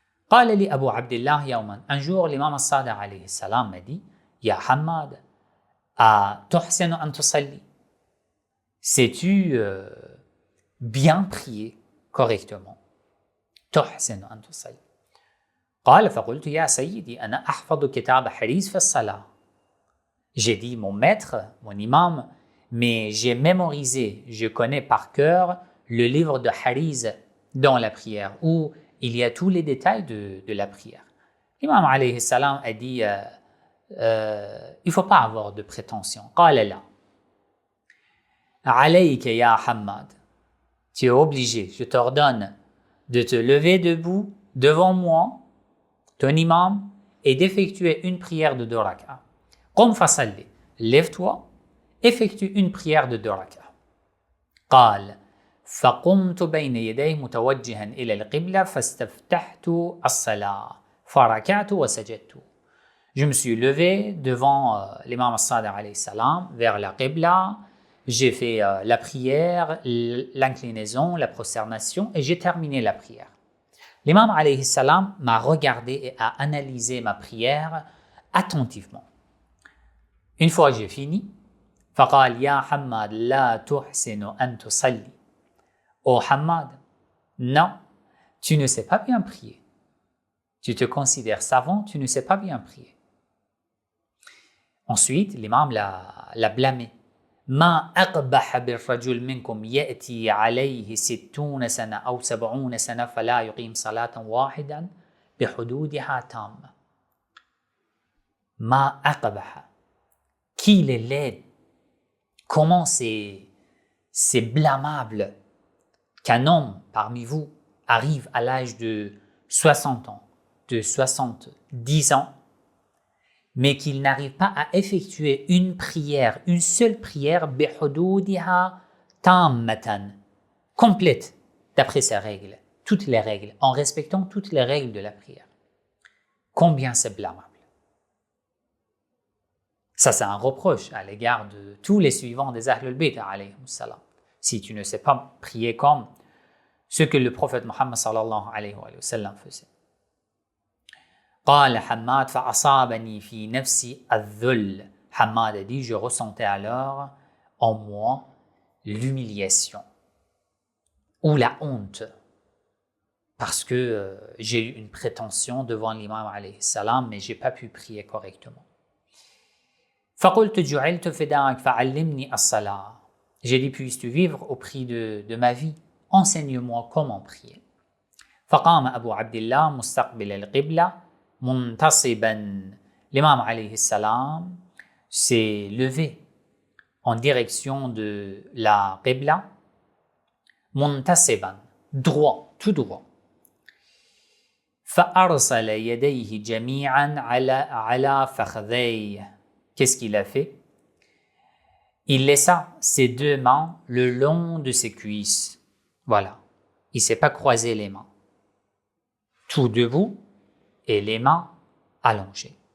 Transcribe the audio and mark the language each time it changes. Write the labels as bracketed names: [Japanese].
[Arabic] قال لي أبو عبد الله يوما. [French] Un jour, l'imam As-Sadiq alayhi salam m'a dit, Ya Hammad, [Arabic] أتحسن أن تصلي? [French] Sais-tu bien prier correctement? [Arabic] تحسن أن تصلي. قال فقلت يا سيدي أنا أحفظ كتاب حريز في الصلاة. [French] J'ai dit, mon maître, mon imam, mais j'ai mémorisé, je connais par cœur le livre de Hariz dans la prière, où il y a tous les détails de la prière. L'imam alayhi salam a dit, il ne faut pas avoir de prétention. [Arabic] قال لا. عليك يا حماد. [French] Tu es obligé, je t'ordonne de te lever debout devant moi, ton imam, et d'effectuer une prière de 2 rak'ah. [Arabic] قم فصلي. [French] Lève-toi, effectue une prière de 2 rak'ah. [Arabic] قال فقمت بين يديه متوجها إلى القبلة فاستفتحت الصلاة فركعت وسجدت. [French] Je me suis levé devant l'imam As-Sadiq alayhi salam vers la Qibla, j'ai fait la prière, l'inclinaison, la prosternation et j'ai terminé la prière. L'imam alayhi salam m'a regardé et a analysé ma prière attentivement. Une fois j'ai fini, [Arabic] فقال يا حماد لا تحسن أن تصلي. [French] Oh Hammad, non, tu ne sais pas bien prier. Tu te considères savant, tu ne sais pas bien prier. Ensuite, l'imam l'a blâmé. [Arabic] ما أقبح بالرجل منكم يأتي عليه 60 سنة أو 70 سنة فلا يقيم صلاة واحدا بحدودها تامة. ما أقبح. [French] Qu'il est laid. Comment c'est blâmable qu'un homme parmi vous arrive à l'âge de 60 ans, de 70 ans, mais qu'il n'arrive pas à effectuer une prière, une seule prière, [Arabic] بِحُدُودِهَا تَامَّةً, [French] complète, d'après ses règles, toutes les règles, en respectant toutes les règles de la prière. Combien c'est blâmable. Ça, c'est un reproche à l'égard de tous les suivants des Ahlul Bayt alayhim salam. Si tu ne sais pas prier comme ce que le prophète Mohammed sallallahu alayhi wa sallam faisait. [Arabic] قال حماد فأصابني في نفسي الذل. [French] Hammad a dit, je ressentais alors en moi l'humiliation. ou la honte, parce que j'ai eu une prétention devant l'imam alayhi salam, mais j'ai pas pu prier correctement. [Arabic] فَقُلْتُ جُعِلْتُ فِدَاكَ فَعَلِّمْنِي الصَّلَاةَ. [French] J'ai dit, puisses-tu vivre au prix de ma vie, enseigne-moi comment prier. [Arabic] فقام أبو عبد الله مستقبل القبلة منتصبا. [French] L'imam alayhi salam s'est levé en direction de la qibla, muntasiban, droit, tout droit. [Arabic] فأرسل يديه جميعا على فخذيه. [French] Qu'est-ce qu'il a fait? Il laissa ses deux mains le long de ses cuisses. Voilà. Il ne s'est pas croisé les mains. Tout debout et les mains allongées.